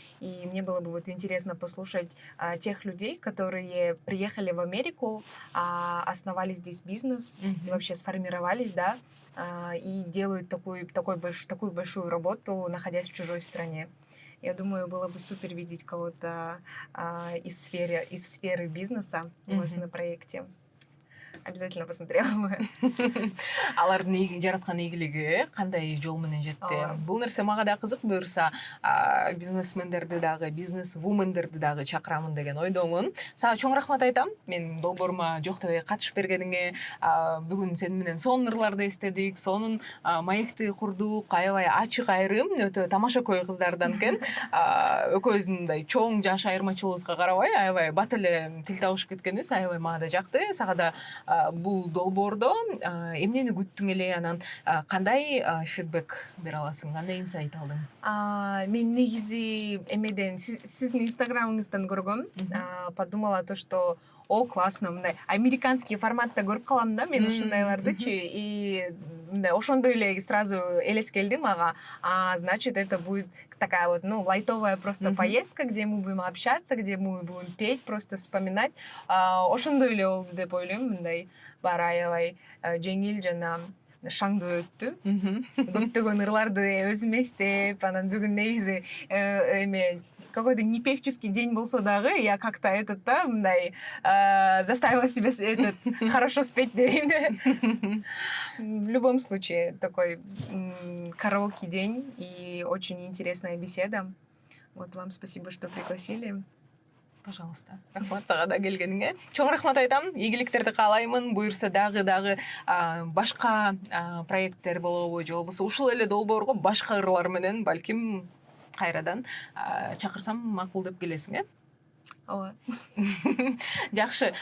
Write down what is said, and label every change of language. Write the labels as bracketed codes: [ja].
[ru] И мне было бы вот интересно послушать тех людей, которые приехали в Америку, основали здесь бизнес, и вообще сформировались, да, и делают такую большую работу, находясь в чужой стране. Я думаю, было бы супер видеть кого-то из сферы бизнеса у вас на проекте. Обязательно посмотрела бы. [ky] Алардын жараткан ийгилиги кандай жол менен жетти? Бул нерсе мага да кызык, буюрса бизнесмендерди дагы, бизнес-вумендерди дагы чакырамын деген ойдомун. Сага чоң рахмат айтам. Мен долбоорума жоктобой катышып бергениңе, бүгүн сен менен сонун ырларды эстедик, сонун маекти курдук, аябай ачык айрым, өтө тамашакөй кыздардан экен. Экөөбүздүн мындай чоң жаш айырмачылыгыбызга карабай, аябай бат эле тил табышып кеткенибиз аябай мага да жакты. Сага да бул долбоордо эмнени күттүң эле, анан кандай фидбек бере аласың, кандай инсайт алдың? Мен негизи эмеден сиздин инстаграмыңыздан көргөм, [ru] подумала то, что классно, [ky] мындай американский форматта көрүп калам да мен ушундайлардычы, и мындай ошондой эле сразу элес келди мага. [ru] Значит, это будет такая вот, лайтовая просто поездка, где мы будем общаться, где мы будем петь, просто вспоминать. [ky] Ошондой эле болду деп ойлойм, мындай баары аябай жеңил жана шаңдуу өттү. Көптөгөн ырларды өзүм эстеп, анан бүгүн негизи эме [ru] какой-то непевческий [ky] день болсо дагы, [ru] я как-то [ky] мындай [ru] заставила себя хорошо спеть [ky] дейм. [ru] В любом случае, такой караоке день и очень интересная беседа. Вот вам спасибо, что пригласили. Пожалуйста. [ky] Рахмат сага да келгениңе. Чоң рахмат айтам. Ийгиликтерди каалаймын. Буюрса дагы башка проекттер болобу, же болбосо ушул эле долбоорго башка ырлар менен балким кайрадан чакырсам макул деп келесиң, э? ооба. Жакшы.